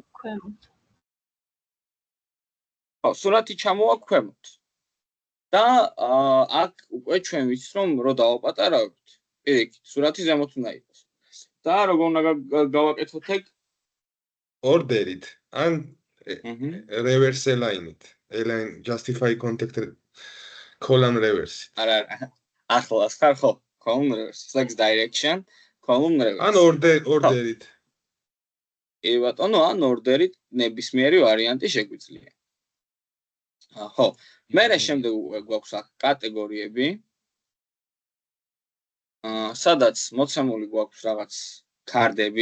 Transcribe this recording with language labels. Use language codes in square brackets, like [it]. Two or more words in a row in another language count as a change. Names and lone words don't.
[ka] სურათი ჩამოვა ქვემოთ. და აქ უკვე ჩვენ ვიცით რომ რო დავაპატარავთ, პირიქით, სურათი ზემოთ უნდა იყოს. და როგორ უნდა გავაკეთოთ ეგ? ორდერით ან [en] reverse align- [ka] ით. [en] Align justify contact column reverse. [ka] არა, ახლოს ხარ ხო? [en] Column reverse, flex direction, column reverse. [ka] ან ორდერით. კი ბატონო, ან ორდერით ნებისმიერი ვარიანტი შეგვიძლია. ხო, მერე შემდეგ გვაქვს აქ კატეგორიები. სადაც მოცემული გვაქვს რაღაც ქარდები.